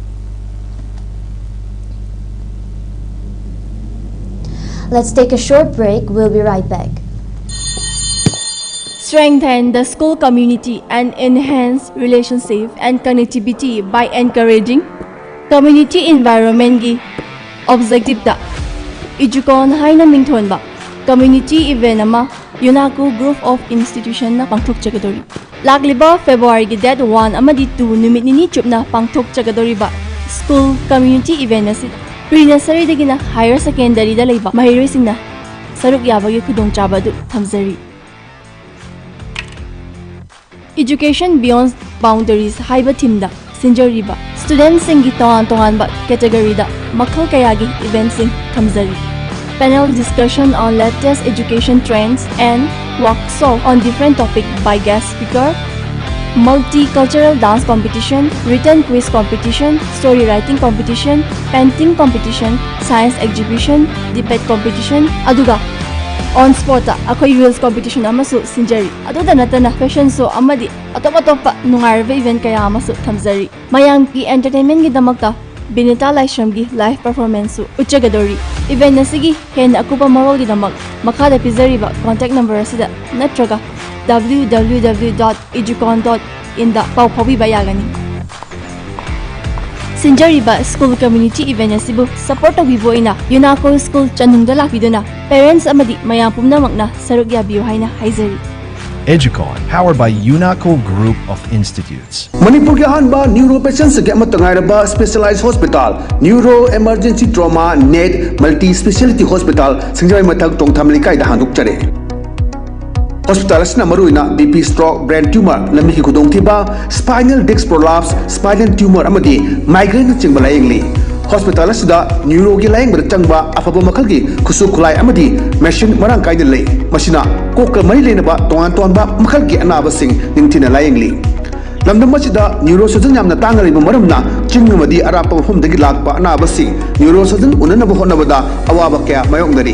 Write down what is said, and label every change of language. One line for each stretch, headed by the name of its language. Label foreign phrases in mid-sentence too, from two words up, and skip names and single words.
English: Let's take a short break. We'll be right back. Strengthen the school community and enhance relationship and connectivity by encouraging community environment gi objective
Manipuri: da Ijukon haina mingthonba
English: community event
Manipuri: ama UNACO
English: group of institution
Manipuri: na pangthok chagadori lagliba February gi date 1 amadi 2 numit nini chupna pangthok chagadori ba
English: school community event
Manipuri: na pre-nursery dagi na
English: higher secondary
Manipuri: da leiba mahiroi singna saruk yabagi khudong chaba du thamjari.
English: Education beyond boundaries
Manipuri: haiba thimda sinjariba students singi tongan ba category da makhal kayagi events sing thamjari.
English: Panel discussion on latest education trends and workshop on different topics by guest speaker, multicultural dance competition, written quiz competition, story writing competition, painting competition, science exhibition, debate competition,
Manipuri: aduga on sport akoy
English: reels competition
Manipuri: amasu sinjari aduda natana
English: fashion show
Manipuri: amadi atop nungarve event kaya amasu thamjari mayam ki entertainment gi damakta Binita Laishram gi
English: live performance
Manipuri: su uchagadori event nasigi hen akupa marol gi damak makhada pizari ba
English: contact number
Manipuri: asida natraga www.educon.in da pau phobi bayagani Sinjariba
English: school community event
Manipuri: asibu support agibo ina UNACO school chanungda lakiduna parents amadi mayam pumna makna saruk yabiyo haina haizari.
English: Educon, powered by UNACO Group of Institutes.
Manipuri: Manipur ke hanba
English: neuro patients
Manipuri: ke amatangairaba
English: specialized hospital, neuro emergency trauma net multi speciality hospital
Manipuri: singjai mathak tongthamlikai da handuk chare. Hospital asna maruina
English: BP stroke, brain tumor,
Manipuri: lambi ki khudong thiba,
English: spinal disc prolapse, spinal tumor
Manipuri: amadi migraine chingba layengli. Hospital asida neuro gi layeng berchangba afaba makal gi khusu khulai amadi machine marang kaida lei. Masina kokka mari lenaba tongan ba makal gi anaba sing ningthina layengli. Lamdam masida neurosurgeon yamna tangari maramna chingmadi arapa hom dagi lakpa anaba sing neurosurgeon unanaba honabada awaba kya mayongdari.